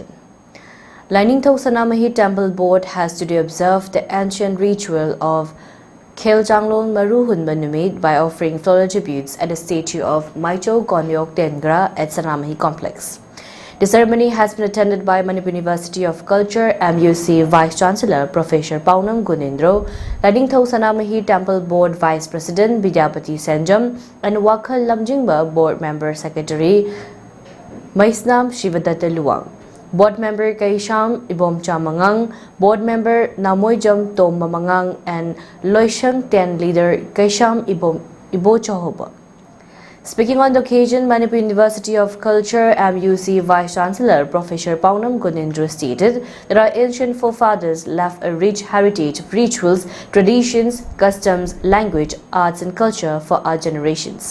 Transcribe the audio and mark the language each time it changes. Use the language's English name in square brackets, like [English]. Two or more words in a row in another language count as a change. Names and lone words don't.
[English] Lining Thau Sanamahi Temple Board has today observed the ancient ritual of Kheljanglon Maruhun Manumid by offering floral tributes at the statue of Maicho Gonyok Dengra at Sanamahi Complex. The ceremony has been attended by Manipur University of Culture MUC Vice Chancellor Professor Paunam Gunendro, Ladingthau Sanamahi Temple Board Vice President Vidyapati Senjam, and Wakhal Lamjingba Board Member Secretary Maisnam Shivadatta Luang. Board Member Kaisham Ibomcha Mangang, Board Member Namoyjam Tom Mamangang, and Loishang Ten Leader Kaisham Ibochahoba. Speaking on the occasion, Manipur University of Culture MUC Vice Chancellor Professor Paunam Gunendra stated that our ancient forefathers left a rich heritage of rituals, traditions, customs, language, arts and culture for our generations.